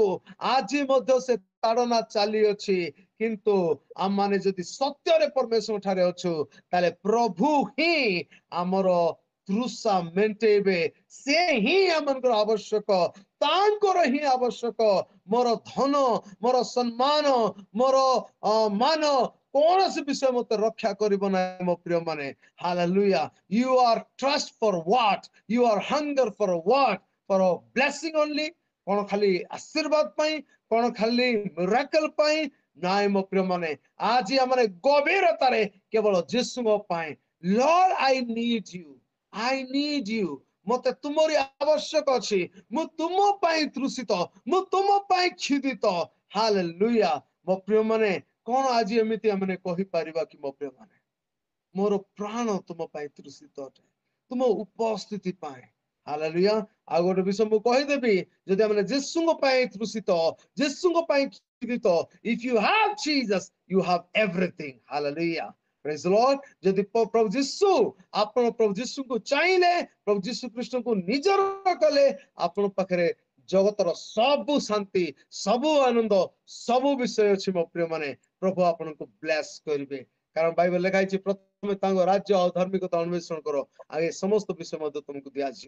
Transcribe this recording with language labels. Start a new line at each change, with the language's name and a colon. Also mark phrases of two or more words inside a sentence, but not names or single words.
Odia: ଆଜି ମଧ୍ୟ ସେ ତାଡନା ଚାଲିଅଛି, କିନ୍ତୁ ଆମମାନେ ଯଦି ସତ୍ୟରେ ପରମେଶ୍ୱର ଠାରେ ଅଛୁ, ତାହେଲେ ପ୍ରଭୁ ହିଁ ଆମର ତୃଷା ମେଣ୍ଟେଇବେ। ସେ ହିଁ ଆମଙ୍କର ଆବଶ୍ୟକ, ତାଙ୍କର ହିଁ ଆବଶ୍ୟକ। ମୋର ଧନ, ମୋର ସମ୍ମାନ, ମୋର ମାନ କୌଣସି ବିଷୟ ମତେ ରକ୍ଷା କରିବ ନାହିଁ। ମୋ ପ୍ରିୟ ମାନେ, ହାଲେଲୁୟା।
English: You are trust for what? You are hunger for what? For a blessing only?
Odia: କଣ ଖାଲି ଆଶୀର୍ବାଦ ପାଇଁ? କଣ ଖାଲି ମିରାକଲ ପାଇଁ? ନାଇଁ ମୋ ପ୍ରିୟ ମାନେ, ଆଜି ଆମର ଗଭୀରତାରେ କେବଳ ଯୀଶୁଙ୍କ ପାଇଁ।
English: Lord, I need you. I need you.
Odia: ମତେ ତୁମରି ଆବଶ୍ୟକ ଅଛି। ମୁଁ ତୁମ ପାଇଁ ତୃଷିତ, ମୁଁ ତୁମ ପାଇଁ କ୍ଷୁଧିତ। ହାଲେଲୁୟା। ମୋ ପ୍ରିୟ ମାନେ, କଣ ଆଜି ଏମିତି ଆମେ କହିପାରିବା କି ମୋ ପ୍ରିୟ ମାନେ, ମୋର ପ୍ରାଣ ତୁମ ପାଇଁ ତୃଷିତ ଅଟେ, ତୁମ ଉପସ୍ଥିତି ପାଇଁ। ହାଲେଲୁୟା। ଆଉ ଗୋଟେ ବିଷୟ ମୁଁ କହିଦେବି, ଯଦି ଆମେ ଯୀଶୁଙ୍କ ପାଇଁ ତୃଷିତ, ଯୀଶୁଙ୍କ ପାଇଁ କ୍ଷୁଧିତ,
English: if you have Jesus, you have everything. Hallelujah. Praise the Lord.
Odia: ଯଦି ପ୍ରଭୁ ଯୀଶୁ, ଆପଣ ପ୍ରଭୁ ଯୀଶୁଙ୍କୁ ଚାହିଁଲେ, ପ୍ରଭୁ ଯୀଶୁ ଖ୍ରୀଷ୍ଟଙ୍କୁ ନିଜର କଲେ, ଆପଣଙ୍କ ପାଖରେ ଜଗତର ସବୁ ଶାନ୍ତି, ସବୁ ଆନନ୍ଦ, ସବୁ ବିଷୟ ଅଛି। ମୋ ପ୍ରିୟ ମାନେ, ପ୍ରଭୁ ଆପଣଙ୍କୁ ବ୍ଲେସ କରିବେ। କାରଣ ବାଇବେଲ ଲେଖା ହେଇଛି, ପ୍ରଥମେ ତାଙ୍କ ରାଜ୍ୟ ଆଉ ଧାର୍ମିକତା ଅନ୍ୱେଷଣ କର, ଆଉ ଏ ସମସ୍ତ ବିଷୟ ମଧ୍ୟ ତୁମକୁ ଦିଆଯିବ।